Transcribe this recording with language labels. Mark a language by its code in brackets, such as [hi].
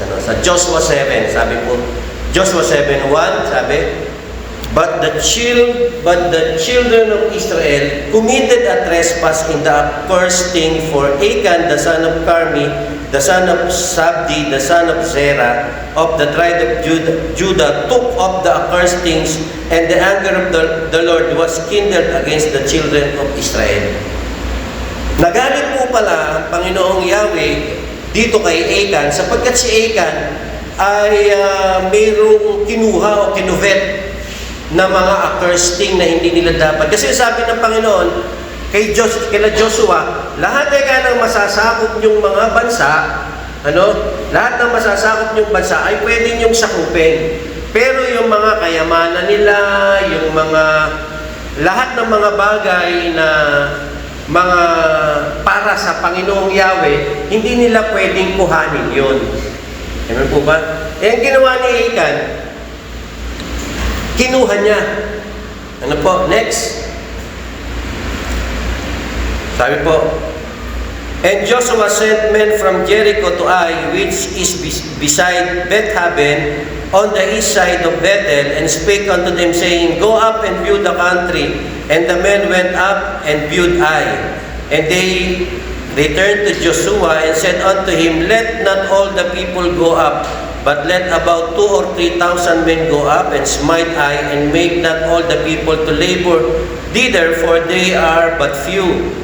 [tl] Sa Joshua 7, sabi po, [en] Joshua 7:1, [tl] sabi, [en] But the children of Israel committed a trespass in the accursed thing, for Achan, the son of Carmi, the son of Sabdi, the son of Zerah, of the tribe of Judah, took up the accursed things, and the anger of the Lord was kindled against the children of Israel. [tl] Nagalit po pala ang Panginoong Yahweh dito kay Achan, sapagkat si Achan ay mayroong kinuha o kinuvet na mga accursed thing na hindi nila dapat. Kasi sabi ng Panginoon kila Joshua, lahat ay kanang masasakop niyong mga bansa, lahat ng masasakop niyong bansa ay pwede niyong sakupin. Pero yung mga kayamanan nila, yung mga lahat ng mga bagay na mga para sa Panginoong Yahweh, hindi nila pwedeng kuhanin yun. Amen po ba? Ang ginawa ni Achan, kinuha niya. Ano po? Next. Sabi po, [en] And Joshua sent men from Jericho to Ai, which is beside Beth-Haben, on the east side of Bethel, and spake unto them, saying, Go up and view the country. And the men went up and viewed Ai. And they returned to Joshua and said unto him, Let not all the people go up, but let about 2,000 or 3,000 men go up and smite Ai, and make not all the people to labor thither, for they are but few.